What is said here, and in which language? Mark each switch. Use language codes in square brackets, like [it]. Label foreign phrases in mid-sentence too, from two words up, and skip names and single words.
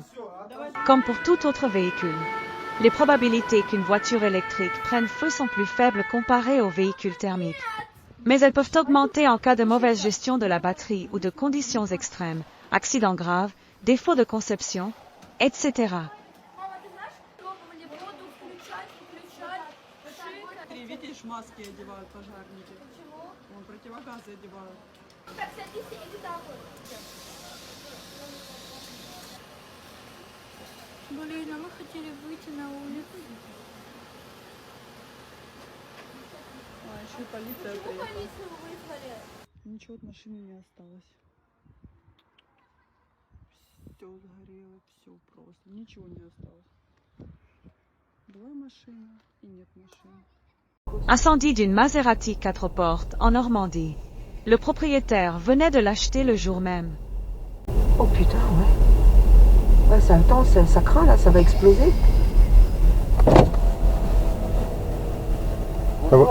[fr] Comme pour tout autre véhicule, les probabilités qu'une voiture électrique prenne feu sont plus faibles comparées aux véhicules thermiques. Mais elles peuvent augmenter en cas de mauvaise gestion de la batterie ou de conditions extrêmes, accidents graves, défauts de conception, etc. [ru] Блин, а мы хотели выйти на улицу. А, еще и полиция Почему приехала. полицию вызвали? Ничего от машины не осталось. Все сгорело, все просто. Ничего не осталось. Была машина и нет машины. [fr] Incendie d'une Maserati 4 portes en Normandie. Le propriétaire venait de l'acheter le jour même. Oh putain, ouais. Ouais, ça attend, ça craint là, ça va exploser. Ça va,